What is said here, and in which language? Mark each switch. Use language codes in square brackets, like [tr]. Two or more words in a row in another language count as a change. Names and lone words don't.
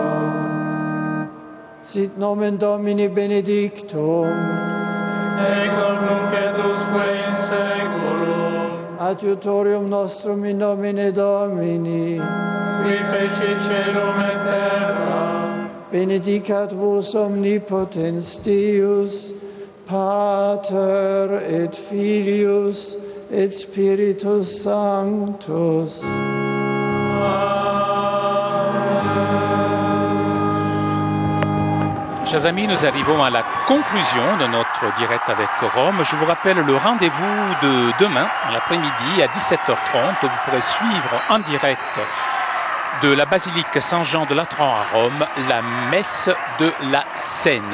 [la] Sit nomen Domini benedictum, ex nunc et usque in seculum, adiutorium nostrum in nomine Domini, qui feci celum et terra, benedicat vos omnipotens Deus, Pater et Filius et Spiritus Sanctus. [fr] Chers amis, nous arrivons à la conclusion de notre direct avec Rome. Je vous rappelle le rendez-vous de demain, l'après-midi, à 17h30. Vous pourrez suivre en direct de la basilique Saint-Jean de Latran à Rome, la messe de la Seine.